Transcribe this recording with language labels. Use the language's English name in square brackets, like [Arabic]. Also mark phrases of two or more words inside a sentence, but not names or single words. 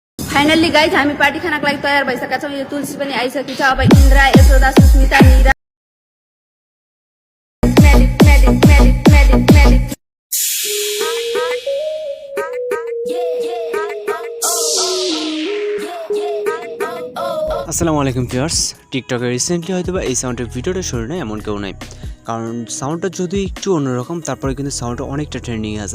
[English] finally guys [Nepali] हामी पार्टी खानाको लागि तयार भइसकेका छौँ। यो तुलसी पनि आइसकेको छ। अब इन्द्रा, यशोदा, सुस्मिता, निरा [Arabic] السلام عليكم [Bangla] ভিউয়ার্স, টিকটকে রিসেন্টলি হয়তো বা এই সাউন্ডের ভিডিওটা শুরু নয় এমন কেউ নাই, কারণ সাউন্ডটা যদি একটু অন্যরকম, তারপরে কিন্তু সাউন্ডটা অনেকটা ট্রেন্ডিং আছে।